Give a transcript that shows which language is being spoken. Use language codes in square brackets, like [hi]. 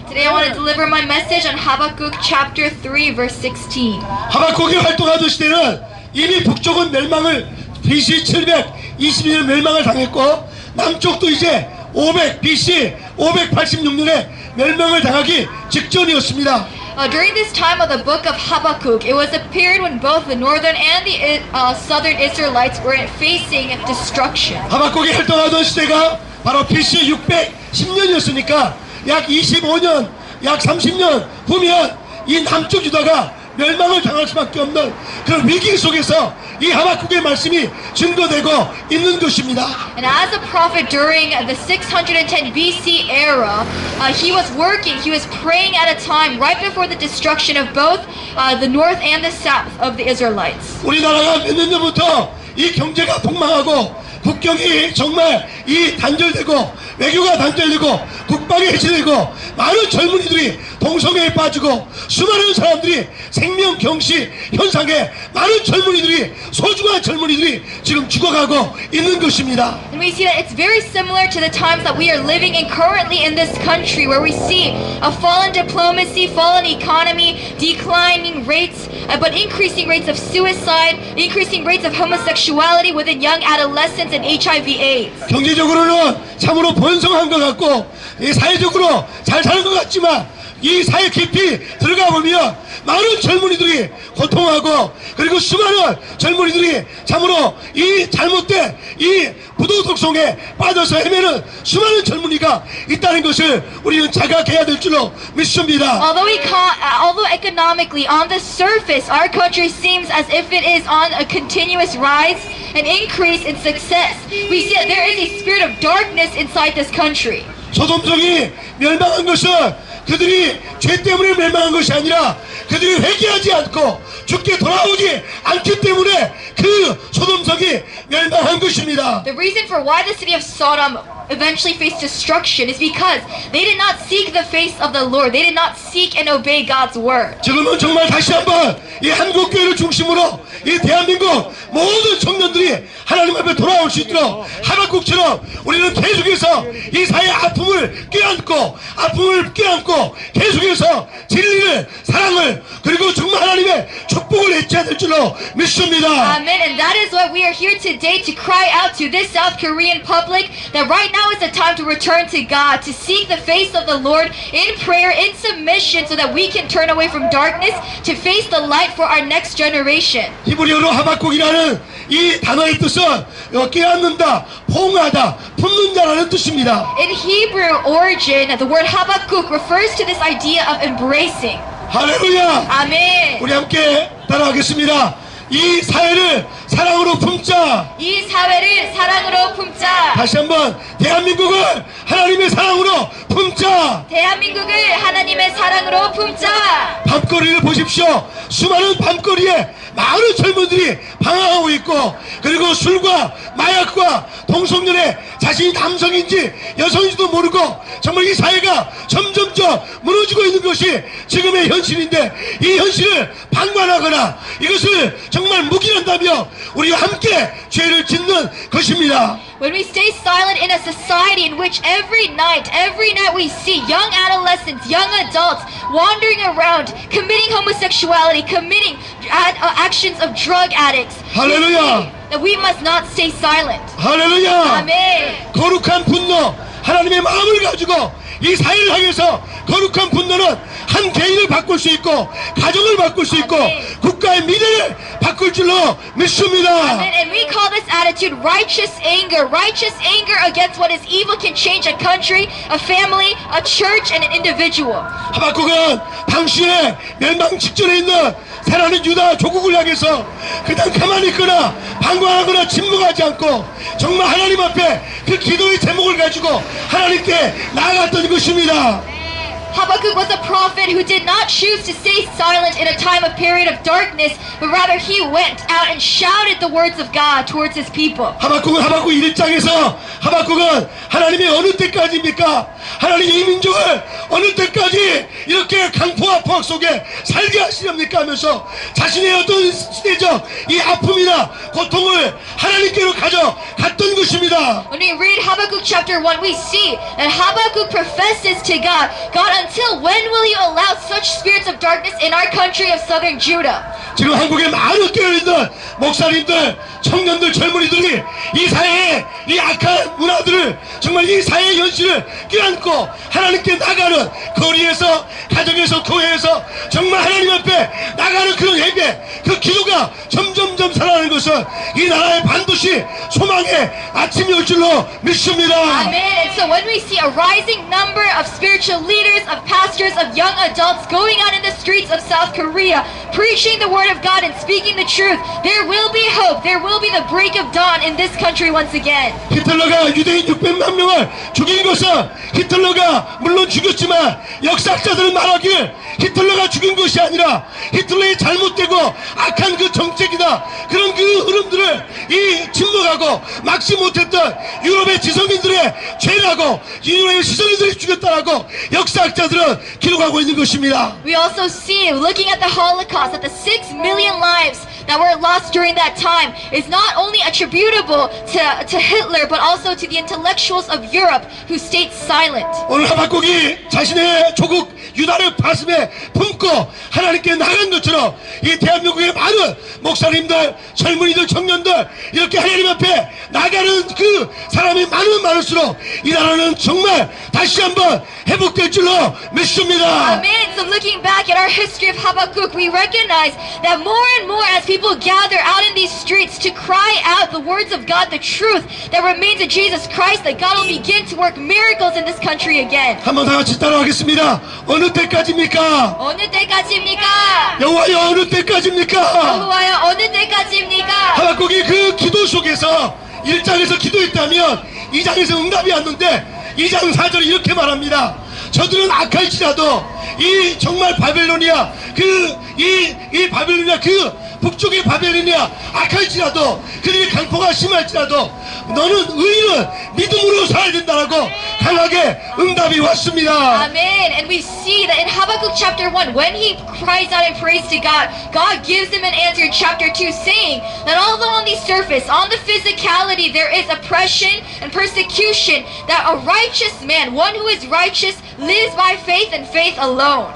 [en] Today I want to deliver my message on Habakkuk chapter 3 verse 16. [ko] 하박국이 활동하던 시대는 이미 북쪽은 멸망을 BC 722년 멸망을 당했고 남쪽도 이제 BC 586년에 멸망을 당하기 직전이었습니다. [en] During this time of the book of Habakkuk, it was a period when both the northern and the southern Israelites were facing destruction. [ko] 하박국이 활동하던 시대가 바로 BC 610년이었으니까 약 25년, 약 30년 후면 이 남쪽 유다가 멸망을 당할 수밖에 없는 그런 위기 속에서 이 하박국의 말씀이 증거되고 있는 것입니다. [en] And as a prophet during the 610 BC era, he was praying at a time right before the destruction of both the north and the south of the Israelites. [ko] 우리나라가 몇 년 전부터 이 경제가 폭망하고 국경이 정말 이 단절되고 외교가 단절되고 국방이 해체되고 많은 젊은이들이 동성애에 빠지고 수많은 사람들이 생명 경시 현상에 많은 젊은이들이 소중한 젊은이들이 지금 죽어가고 있는 것입니다. [en] And we see that it's very similar to the times that we are living in currently in this country, where we see a fallen diplomacy, fallen economy, declining rates, but increasing rates of suicide, increasing rates of homosexuality within young adolescents and HIV/AIDS. [ko] 경제적으로는 참으로 번성한 것 같고 사회적으로 잘 사는 것 같지만 이 사회 깊이 들어가 보면 많은 젊은이들이 고통하고 그리고 수많은 젊은이들이 참으로 이 잘못된 이 부도덕성에 빠져서 헤매는 수많은 젊은이가 있다는 것을 우리는 자각해야 될 줄로 믿습니다. [en] Although economically on the surface our country seems as if it is on a continuous rise and increase in success, we see that there is a spirit of darkness inside this country. [ko] 소돔성이 멸망한 것은 그들이 죄 때문에 멸망한 것이 아니라 그들이 회개하지 않고 죽게 돌아오지 않기 때문에 그 소돔성이 멸망한 것입니다. [en] The reason for why the city of Sodom eventually faced destruction is because they did not seek the face of the Lord. They did not seek and obey God's word. [ko] 지금은 정말 다시 한번 이 한국교회를 중심으로 이 대한민국 모든 청년들이 하나님 앞에 돌아올 수 있도록 하박국처럼 우리는 계속해서 이 사회의 아픔을 껴안고 계속해서 진리를 사랑을 그리고 정말 하나님의 축복을 외쳐야 될 줄로 믿습니다. [en] Amen. And that is why we are here today to cry out to this South Korean public that right now is the time to return to God, to seek the face of the Lord in prayer, in submission, so that we can turn away from darkness to face the light for our next generation. [ko] 히브리어로 하박국이라는 이 단어의 뜻은 깨닫는다, 포옹하다, 품는 자라는 뜻입니다. [en] In Hebrew origin, the word Habakkuk refers to this idea of embracing. [ko] 할렐루야! [en] Amen. [ko] 우리 함께 따라하겠습니다. 이 사회를 사랑으로 품자. 이 사회를 사랑으로 품자. 다시 한번 대한민국을 하나님의 사랑으로 품자. 대한민국을 하나님의 사랑으로 품자. 밤거리를 보십시오. 수많은 밤거리에 많은 젊은들이 방황하고 있고 그리고 술과 마약과 동성연애 자신이 남성인지 여성인지도 모르고 정말 이 사회가 점점점 무너지고 있는 것이 지금의 현실인데 이 현실을 방관하거나 이것을 정말 묵인한다며 우리와 함께 죄를 짓는 것입니다. [en] When we stay silent in a society in which every night we see young adolescents, young adults wandering around, committing homosexuality, committing actions of drug addicts, Hallelujah. that we must not stay silent. [ko] 할렐루야. [en] Amen. [ko] 거룩한 분노 하나님의 마음을 가지고 이 사회를 향해서 거룩한 분노는 한 개인을 바꿀 수 있고 가정을 바꿀 수 있고 아멘. 국가의 미래를 바꿀 줄로 믿습니다. [en] Amen. And we call this attitude righteous anger. Righteous anger against what is evil can change a country, a family, a church, and an individual. [ko] 하박국은 당시에 멸망 직전에 있는 새나는 유다 조국을 향해서 그냥 가만히 있거나 방관하거나 침묵하지 않고 정말 하나님 앞에 그 기도의 제목을 가지고 하나님께 나아갔던 것입니다. [en] Habakkuk was a prophet who did not choose to stay silent in a time of period of darkness, but rather he went out and shouted the words of God towards his people. [ko] 하박국은 하박국 1장에서 하박국은 하나님이 어느 때까지입니까? 하나님이 이 민족을 어느 때까지 이렇게 강포와 포악 속에 살게 하시렵니까? 하면서 자신의 어떤 시대적 이 아픔이나 고통을 하나님께로 가져갔던 것입니다. [en] When we read Habakkuk chapter 1, we see that Habakkuk professes to God, God, until when will you allow such spirits of darkness in our country of southern Judah? [ko] 지금 한국에 많은 깨어있는 목사님들, 청년들, 젊은이들이 이 사회의 이 악한 문화들을 정말 이 사회의 현실을 껴안고 하나님께 나가는 거리에서 가정에서 교회에서 정말 하나님 앞에 나가는 그런 예배 그 기도가 점점점 살아나는 것은 이 나라에 반드시 소망의 아침이 올 줄로 믿습니다. [en] Amen. And so when we see a rising number of spiritual leaders, of pastors, of young adults going out in the streets of South Korea, preaching the word of God and speaking the truth, there will be hope. There will be the break of dawn in this country once again. [ko] 히틀러가 유대인 600만 명을 죽인 것은 히틀러가 물론 죽였지만 역사학자들은 말하기를 히틀러가 죽인 것이 아니라 히틀러의 잘못되고 악한 그 정책이나 그런 그 흐름들을 이 침묵하고 막지 못했던 유럽의 지성인들의 죄라고 유럽의 지성인들이 죽였다라고 역사학자들은 기록하고 있는 것입니다. [en] We also see, looking at the Holocaust, that the 6 million lives that were lost during that time is not only attributable to Hitler, but also to the intellectuals of Europe who stayed silent. [ko] 오늘 하박국이 자신의 조국 유다를 가슴에 품고 하나님께 나간 것처럼 이 대한민국의 많은 목사님들, 젊은이들, 청년들 이렇게 하나님 앞에 나가는 그 사람이 많을수록 이 나라는 정말 다시 한번 회복될 줄로 믿습니다. [en] Amen. So looking back at our history of Habakkuk, we recognize that more and more as people gather out in these streets to cry out the words of God, the truth that remains in Jesus Christ, that God will begin to work miracles in this country again. [ko] 한번 다 같이 따라하겠습니다. 어느 때까지입니까? 어느 때까지입니까? 여호와여 어느 때까지입니까? 여호와여 어느 때까지입니까? 하박국이 그 기도 속에서 1장에서 기도했다면 2장에서 응답이 왔는데 2장 4절에 이렇게 말합니다. 저들은 악할지라도 이 정말 바벨로니아 이 바벨로니아 그 북쪽의 바벨로니아 악할지라도 그들의 강포가 심할지라도 너는 의인은 믿음으로 살아야 된다라고 강하게 응답이 왔습니다. [en] Amen. And we see that in Habakkuk chapter 1, when he cries out and prays to God, God gives him an answer in chapter 2, saying that although on the surface, on the physicality, there is oppression and persecution, that a righteous man, one who is righteous, lives by faith and faith alone.